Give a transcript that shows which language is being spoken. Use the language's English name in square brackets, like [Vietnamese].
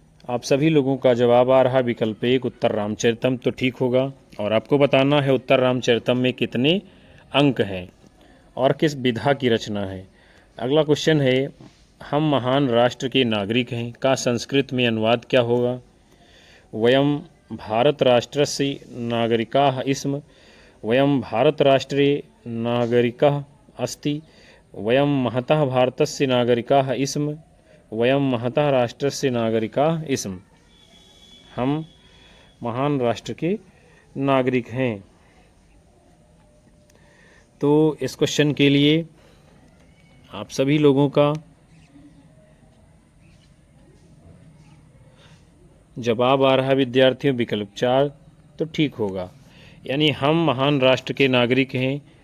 [Hindi] आप सभी लोगों का जवाब आ रहा विकल्प 1 उत्तर रामचरितम तो ठीक होगा। और आपको बताना है उत्तर रामचरितम में कितने अंक हैं और किस विधा की रचना है। अगला क्वेश्चन है हम महान राष्ट्र के नागरिक हैं का संस्कृत में अनुवाद क्या होगा? [Sanskrit] वयम भारत राष्ट्रस्य नागरिकाः इस्म, वयम भारत राष्ट्रे नागरिकाः अस्ति, वयम महतः भारतस्य नागरिकाः इस्म, वयम महतः राष्ट्रस्य नागरिकाः इस्म। [Hindi] हम महान राष्ट्र के नागरिक हैं। तो इस क्वेश्चन के लिए आप सभी लोगों का जवाब आ रहा विद्यार्थियों विकल्प 4 तो ठीक होगा, यानी हम महान राष्ट्र के नागरिक हैं।